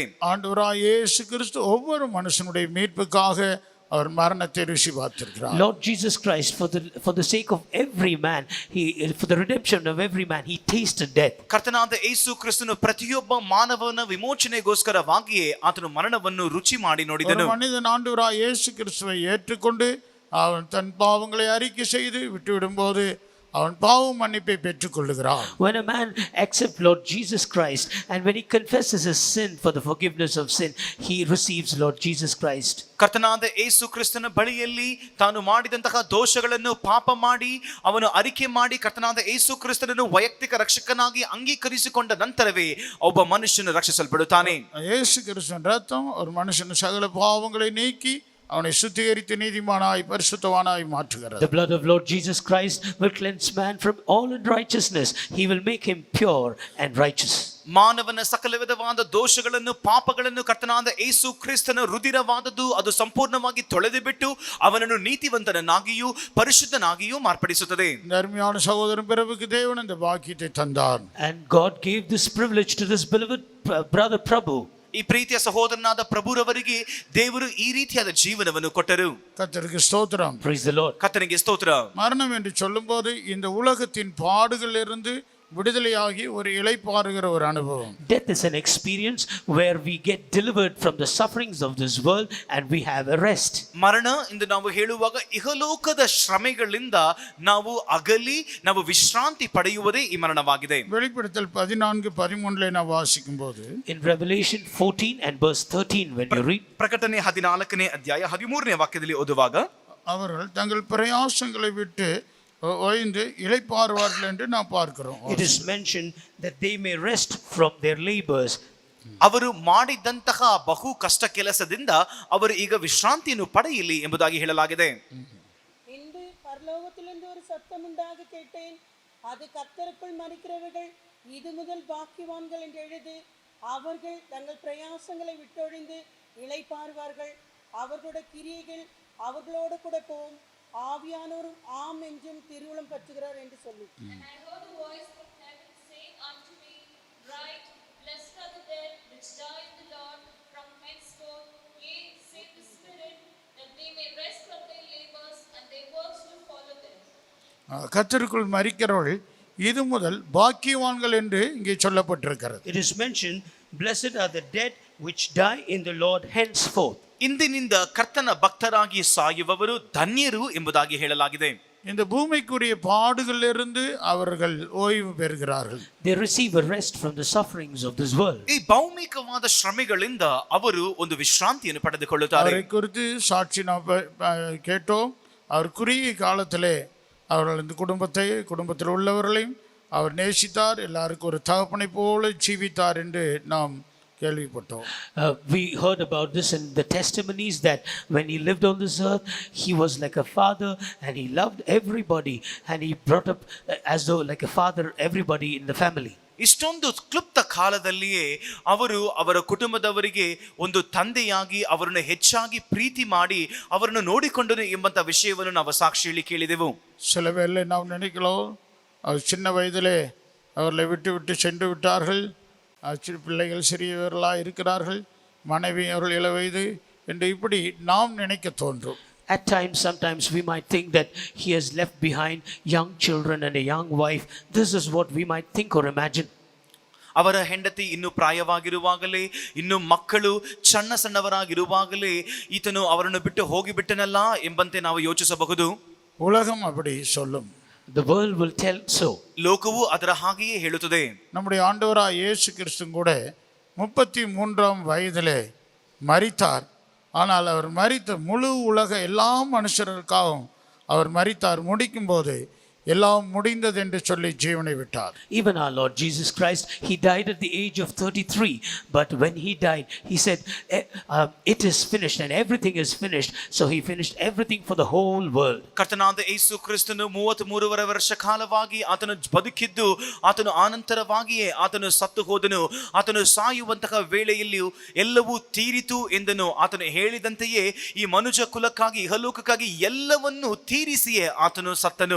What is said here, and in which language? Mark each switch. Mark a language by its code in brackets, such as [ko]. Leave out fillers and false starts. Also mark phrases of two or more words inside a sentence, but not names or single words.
[ta] ஆண்டவராகிய இயேசு கிறிஸ்து ஒவ்வொரு மனுஷனுடைய மீட்புக்காக அவர் மரணத்தை ருசி பார்த்திருக்கிறார். [en] Lord Jesus Christ, for the sake of every man, for the redemption of every man, he tasted death. [kn] ಕರ್ತನಾದ ಯೇಸು ಕ್ರಿಸ್ತನು ಪ್ರತಿಯೊಬ್ಬ ಮಾನವನ ವಿಮೋಚನೆಗೋಸ್ಕರವಾಗಿಯೇ ಆತನು ಮರಣವನ್ನು ರುಚಿ ಮಾಡಿ ನೋಡಿದನು. [ta] ஒரு மனிதன் ஆண்டவராகிய இயேசு கிறிஸ்துவை ஏற்றுக்கொண்டு அவன் தன் பாவங்களை அறிக்கை செய்து விட்டுவிடும்போது அவன் பாவ மன்னிப்பை பெற்றுக்கொள்ளுகிறான். [en] When a man accepts Lord Jesus Christ and when he confesses his sin for the forgiveness of sin, he receives Lord Jesus Christ. [kn] ಕರ್ತನಾದ ಯೇಸು ಕ್ರಿಸ್ತನ ಬಳಿಯಲ್ಲಿ ತಾನು ಮಾಡಿದಂತಹ ದೋಷಗಳನ್ನು ಪಾಪ ಮಾಡಿ ಅವನು ಅರಿಕೆ ಮಾಡಿ ಕರ್ತನಾದ ಯೇಸು ಕ್ರಿಸ್ತನನ್ನು ವೈಯಕ್ತಿಕ ರಕ್ಷಕನಾಗಿ ಅಂಗೀಕರಿಸಿಕೊಂಡ ನಂತರವೇ ಒಬ್ಬ ಮನುಷ್ಯನು ರಕ್ಷಿಸಲ್ಪಡುತ್ತಾನೆ. [ta] இயேசு கிறிஸ்துவின் ரத்தம் ஒரு மனுஷன் சகல பாவங்களை நீக்கி அவனை சுத்திகரித்து நீதிமானாய் பரிசுத்தவானாய் மாற்றுகிறது. [en] The blood of Lord Jesus Christ will cleanse man from all unrighteousness. He will make him pure and righteous. [kn] ಮಾನವನ ಸಕಲ ವಿಧವಾದ ದೋಷಗಳನ್ನು ಪಾಪಗಳನ್ನು ಕರ್ತನಾದ ಯೇಸು ಕ್ರಿಸ್ತನ ರುಧಿರವಾದದ್ದು ಅದು ಸಂಪೂರ್ಣವಾಗಿ ತೊಳೆದು ಬಿಟ್ಟು ಅವನನ್ನು ನೀತಿವಂತನನ್ನಾಗಿಯೂ ಪರಿಶುದ್ಧನಾಗಿಯೂ ಮಾರ್ಪಡಿಸುತ್ತದೆ. [ta] அருமையான சகோதரன் பிரபுக்கு தேவன் இந்த பாக்கியத்தை தந்தார். [en] And God gave this privilege to this beloved brother Prabhu. [kn] ಈ ಪ್ರೀತಿಯ ಸಹೋದರನಾದ ಪ್ರಭುರವರಿಗೆ ದೇವರು ಈ ರೀತಿಯಾದ ಜೀವನವನ್ನು ಕೊಟ್ಟರು. [ta] கர்த்தருக்கு ஸ்தோத்திரம். [en] Praise the Lord. [kn] ಕರ್ತನಿಗೆ ಸ್ತೋತ್ರ. [ta] மரணம் என்று சொல்லும்போது இந்த உலகத்தின் பாடுகளிலிருந்து விடுதலையாகி ஒரு இளைப்பாறுகிற ஒரு அனுபவம். [en] Death is an experience where we get delivered from the sufferings of this world and we have a rest. [kn] ಮರಣ ಎಂದು ನಾವು ಹೇಳುವಾಗ ಇಹಲೋಕದ ಶ್ರಮೆಗಳಿಂದ ನಾವು ಅಗಲಿ ನಾವು ವಿಶ್ರಾಂತಿ ಪಡೆಯುವುದೇ ಈ ಮರಣವಾಗಿದೆ. [ta] வெளிப்படுத்தல் 14:13 நாம் வாசிக்கும்போது [en] In Revelation 14 and verse 13 when you read, [kn] ಪ್ರಕಟಣೆ 14ನೇ ಅಧ್ಯಾಯ 13ನೇ ವಾಕ್ಯದಲ್ಲಿ ಓದುವಾಗ [ta] அவர்கள் தங்கள் பிரயாசங்களை விட்டு ஓய்ந்து இளைப்பாறுவார்கள் என்று நாம் பார்க்கிறோம். [en] it is mentioned that they may rest from their labors. [kn] ಅವರು ಮಾಡಿದಂತಹ ಬಹು ಕಷ್ಟ ಕೆಲಸದಿಂದ ಅವರು ಈಗ ವಿಶ್ರಾಂತಿಯನ್ನು ಪಡೆಯಲಿ ಎಂಬುದಾಗಿ ಹೇಳಲಾಗಿದೆ. [ta] இன்று பரலோகத்திலிருந்து ஒரு சத்தம் உண்டாக கேட்டேன், அது கர்த்தருக்குள் மரிக்கிறவர்கள் இது முதல் பாக்கியவான்கள் என்று எழுது. அவர்கள் தங்கள் பிரயாசங்களை விட்டொழிந்து இளைப்பாறுவார்கள். அவர்களுடைய கிரியைகள் அவர்களோடு கூட போகும். ஆவியானோரும் ஆம் என்றும் திருவுளம் பற்றுகிறார் என்று சொல்லி. கர்த்தருக்குள் மரிக்கிறவர்கள் இது முதல் பாக்கியவான்கள் என்று இங்கே சொல்லப்பட்டிருக்கிறது. [en] It is mentioned, blessed are the dead which die in the Lord henceforth. [kn] ಇಂದಿನಿಂದ ಕರ್ತನ ಭಕ್ತರಾಗಿ ಸಾಯುವವರು ಧನ್ಯರು ಎಂಬುದಾಗಿ ಹೇಳಲಾಗಿದೆ. [ta] இந்த பூமிக்குரிய பாடுகளிலிருந்து அவர்கள் ஓய்வு பெறுகிறார்கள். [en] They receive a rest from the sufferings of this world. [kn] ಈ ಭೌಮಿಕವಾದ ಶ್ರಮೆಗಳಿಂದ ಅವರು ಒಂದು ವಿಶ್ರಾಂತಿಯನ್ನು ಪಡೆದುಕೊಳ್ಳುತ್ತಾರೆ. [ta] அவரை குறித்து சாட்சி நாம் கேட்டோம். அவர் குறுகிய காலத்திலே அவர்கள் இந்த குடும்பத்தில் உள்ளவர்களையும் அவர் நேசித்தார், எல்லாருக்கும் ஒரு தகப்பனை போல ஜீவித்தார் என்று நாம் கேள்விப்பட்டோம். [en] We heard about this in the testimonies that when he lived on this earth, he was like a father and he loved everybody and he brought up as though like a father everybody in the family. [kn] ಇಷ್ಟೊಂದು ಕ್ಲುಪ್ತ ಕಾಲದಲ್ಲಿಯೇ ಅವರು ಅವರ ಕುಟುಂಬದವರಿಗೆ ಒಂದು ತಂದೆಯಾಗಿ ಅವರನ್ನು ಹೆಚ್ಚಾಗಿ ಪ್ರೀತಿ ಮಾಡಿ ಅವರನ್ನು ನೋಡಿಕೊಂಡನು ಎಂಬಂತ ವಿಷಯವನ್ನು ನಾವು ಸಾಕ್ಷಿಯಲ್ಲಿ ಕೇಳಿದೆವು. [ta] சில வேளை நாம் நினைக்கலாம் அவர் சின்ன வயதிலே அவர்களை விட்டு சென்று விட்டார்கள், பிள்ளைகள் சிறியவர்களாக இருக்கிறார்கள், மனைவி அவர்கள் இள வயது என்று இப்படி நாம் நினைக்க தோன்றும். [en] At times, sometimes we might think that he has left behind young children and a young wife. This is what we might think or imagine. [kn] ಅವರ ಹೆಂಡತಿ ಇನ್ನು ಪ್ರಾಯವಾಗಿರುವಾಗಲೇ ಇನ್ನು ಮಕ್ಕಳು ಸಣ್ಣವರಾಗಿರುವಾಗಲೇ ಈತನು ಅವರನ್ನು ಬಿಟ್ಟು ಹೋಗಿಬಿಟ್ಟನಲ್ಲ ಎಂಬಂತೆ ನಾವು ಯೋಚಿಸಬಹುದು. [ta] உலகம் அப்படி சொல்லும். [en] The world will tell so. [kn] ಲೋಕವು ಅದರ ಹಾಗೆಯೇ ಹೇಳುತ್ತದೆ. [ta] நம்முடைய ஆண்டவராய் இயேசு கிறிஸ்து கூட 33ஆம் வயதிலே மரித்தார். ஆனால் அவர் மரித்த முழு உலக எல்லா மனுஷர்களுக்காகவும் அவர் மரித்தார். முடிக்கும் போது எல்லாம் முடிந்தது என்று சொல்லி ஜீவனை விட்டார். [en] Even our Lord Jesus Christ, he died at the age of 33, but when he died he said it is finished and everything is finished. So he finished everything for the whole world. [kn] ಕರ್ತನಾದ ಯೇಸು ಕ್ರಿಸ್ತನು 33 ವರ್ಷ ಕಾಲವಾಗಿ ಆತನು ಬದುಕಿದ್ದು ಆತನು ಆನಂತರವಾಗಿಯೇ ಆತನು ಸತ್ತು ಹೋದನು. ಆತನು ಸಾಯುವಂತಹ ವೇಳೆಯಲ್ಲಿಯೂ ಎಲ್ಲವೂ ತೀರಿತು ಎಂದನು. ಆತನು ಹೇಳಿದಂತೆಯೇ ಈ ಮನುಷ್ಯ ಕುಲಕ್ಕಾಗಿ ಇಹಲೋಕಕ್ಕಾಗಿ ಎಲ್ಲವನ್ನೂ ತೀರಿಸಿಯೇ ಆತನು ಸತ್ತನು.